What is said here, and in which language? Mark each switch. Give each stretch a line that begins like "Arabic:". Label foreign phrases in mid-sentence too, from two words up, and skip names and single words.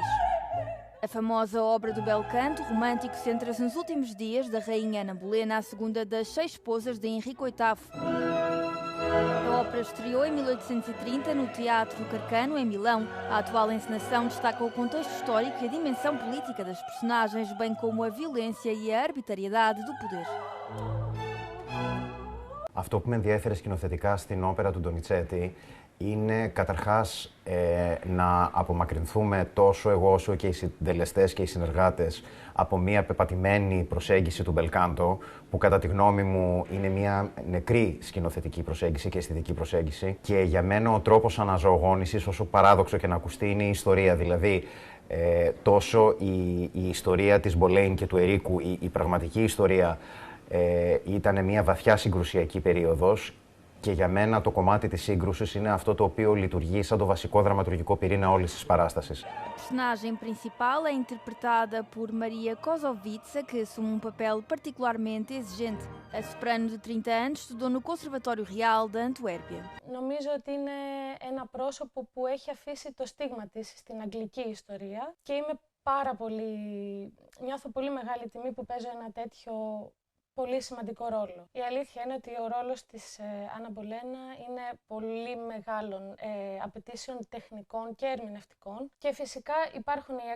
Portuguese: A famosa obra do bel canto romântico centra-se nos últimos dias da rainha Ana Bolena, a segunda das 6 esposas de Henrique VIII. A ópera estreou em 1830 no Teatro Carcano, em Milão. A atual encenação destaca o contexto histórico e a dimensão política das personagens, bem como a violência e a arbitrariedade do poder.
Greek: Αυτό που με ενδιέφερε σκηνοθετικά στην όπερα του Ντονιτσέτη είναι καταρχάς να απομακρυνθούμε τόσο εγώ όσο και οι συντελεστές και οι συνεργάτες από μια πεπατημένη προσέγγιση του μπελκάντο, που κατά τη γνώμη μου είναι μια νεκρή σκηνοθετική προσέγγιση και αισθητική προσέγγιση. Και για μένα ο τρόπος αναζωογόνησης, όσο παράδοξο και να ακουστεί, είναι η ιστορία. Δηλαδή, τόσο η ιστορία της Μπολέιν και του Ερίκου, η πραγματική ιστορία, ήταν μια βαθιά συγκρουσιακή περίοδος. Και για μένα το κομμάτι της σύγκρουσης είναι αυτό το οποίο λειτουργεί σαν το βασικό δραματουργικό πυρήνα όλης της παράστασης.
Portuguese: A personagem principal é interpretada por Maria Kozovica, que assume papel particularmente exigente. A soprano de 30 anos estudou no Conservatório Real de Antuérpia.
Greek: Νομίζω ότι είναι ένα πρόσωπο που έχει αφήσει το στίγμα της στην αγγλική ιστορία και νιώθω πολύ μεγάλη τιμή που παίζω ένα τέτοιο πολύ σημαντικό ρόλο. Η αλήθεια είναι ότι ο ρόλος της Άννα Μπολένα είναι πολύ μεγάλων απαιτήσεων τεχνικών και ερμηνευτικών και φυσικά υπάρχουν οι